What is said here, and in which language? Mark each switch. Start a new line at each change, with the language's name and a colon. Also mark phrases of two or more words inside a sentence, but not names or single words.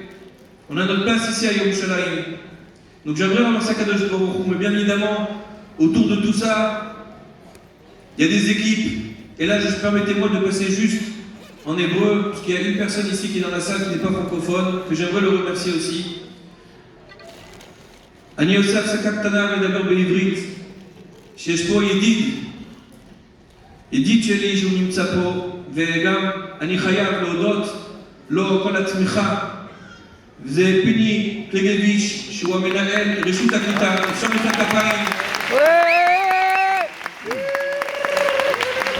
French: On a notre place ici à Yerushalayim. Donc j'aimerais remercier
Hebrew: הקדוש ברוך הוא,
French: mais bien évidemment, autour de tout ça, il y a des équipes. Et là, permettez-moi de passer juste en hébreu, parce qu'il y a une personne ici qui est dans la salle qui n'est pas francophone, que j'aimerais le remercier aussi.
Hebrew: אני עושה הפסקה קטנה לדבר בעברית, שיש פה ידיד שלי שהוא נמצא פה, וגם אני חייב להודות לו כל התמיכה, וזה פיני קלגביץ' שהוא המנהל רשות הקליטה, אפשר מחיאות כפיים.